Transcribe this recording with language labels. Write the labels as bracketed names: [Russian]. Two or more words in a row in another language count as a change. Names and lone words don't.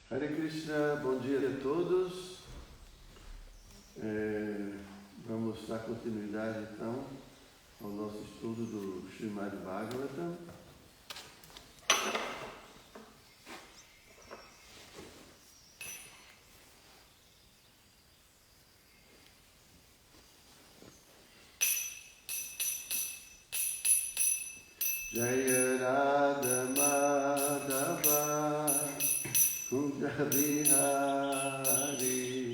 [Sanskrit] Hare Krishna, [Portuguese] bom dia a todos. Vamos dar continuidade então ao nosso estudo do Srimad Bhagavatam. [Sanskrit] Jaya Radha Madhava Kunja Bihari.